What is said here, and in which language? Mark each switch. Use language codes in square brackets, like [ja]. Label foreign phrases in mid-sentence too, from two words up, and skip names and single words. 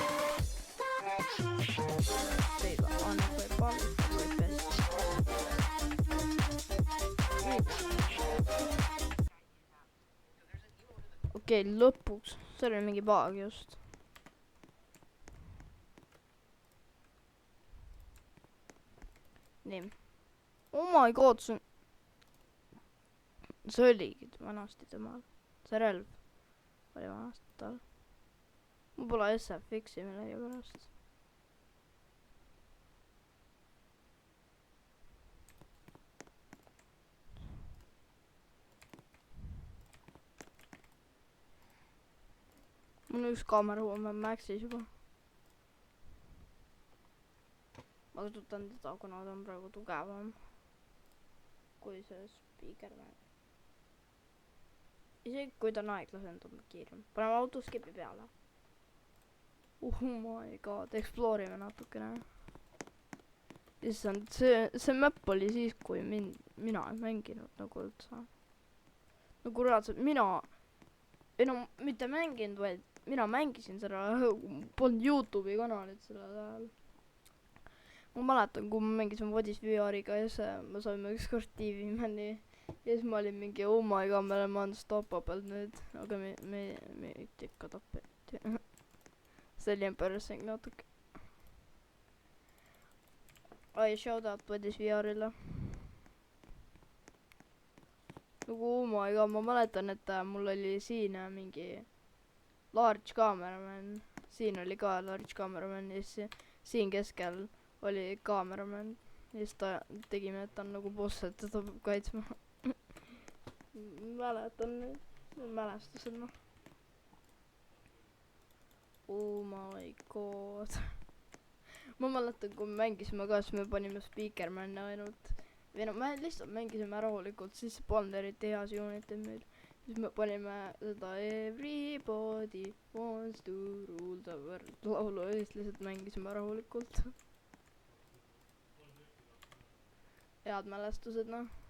[et] Teid annab või palvist või pest. Okei, lõpuks. See oli mingi bug just. Nii. [en] Oh my god, [et] see oligi vanasti temal. See relv oli vanasti tal. Mul pole SFX-i millegi pärast. Mul on üks kaamera on Maxis juba. Ma kasutan teda, kuna ta on praegu tugevam kui see Speakerman. Isegi kui ta on aeglasem, ta on kiirem. Paneme autoskipi peale. [en] Oh my god, [et] explore'ime natukene. Issand, see map oli siis, kui mina ei mänginud nagu üldse. Nagu reaalselt mitte mänginud, vaid mina mängisin seda, polnud YouTube'i kanalit sellel ajal. Ma mäletan, kui ma mängisin Vodis VR-iga ja siis me saime ükskord TV-männi ja siis ma olin mingi [en] oh my god, [et] me oleme unstoppable nüüd, aga me ikka tapeti. See oli embarrassing natuke. Shoutout Vodis VR-ile. [en] Nagu oh my god, [et] ma mäletan, et mul oli siin mingi [en] large cameraman. [et] Siin oli ka [en] large cameraman [et] ja siis siin keskel oli kaameraman ja siis ta tegime, et ta on nagu boss, et ta peab kaitsma. Mäletan nüüd, mälestused noh. [en] Oh my god. [et] Ma mäletan, kui me mängisime ka, siis me panime Speakerman'i ainult. Või no me lihtsalt mängisime rahulikult, siis polnud eriti heas unitid meil. Siis me panime seda Everybody wants to rule the world laulu ja siis lihtsalt mängisime rahulikult. Head mälestused, noh.